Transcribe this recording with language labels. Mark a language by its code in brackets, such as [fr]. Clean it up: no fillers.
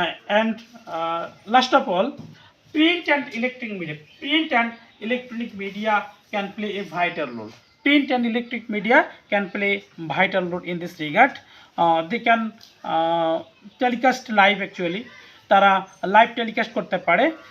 [en] And last of all, print and electronic media can play a vital role. Print and electric media can play vital role in this regard. They can telecast live actually. [bn] তারা live telecast করতে পারে।